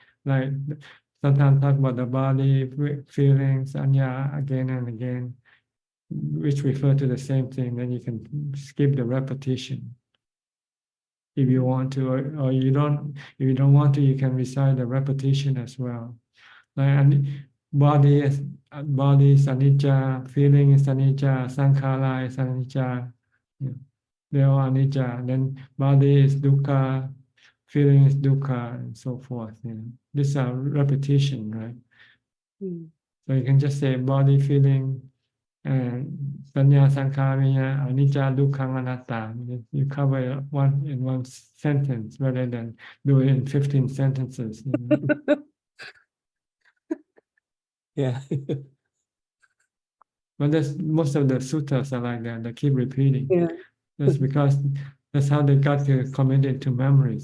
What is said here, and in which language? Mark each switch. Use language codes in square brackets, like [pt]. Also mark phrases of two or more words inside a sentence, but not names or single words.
[en] Like sometimes talk about the body, feelings, anya again and again, which refer to the same thing. Then you can skip the repetition. If you want to, or you don't, if you don't want to, you can recite the repetition as well. Like body is anicca, feeling is anicca, sankhara is anicca. They are anicca. Then body is dukkha, feeling is dukkha, and so forth. These are repetition, right? So you can just say body, feeling, and [pi] sanya, sankhara, vinyana, anicca, dukkha, anatta. [en] You cover it in one sentence rather than do it in 15 sentences. You know? Yeah. But most of the suttas are like that. They keep repeating. Yeah. That's because that's how they got to commit it to memory.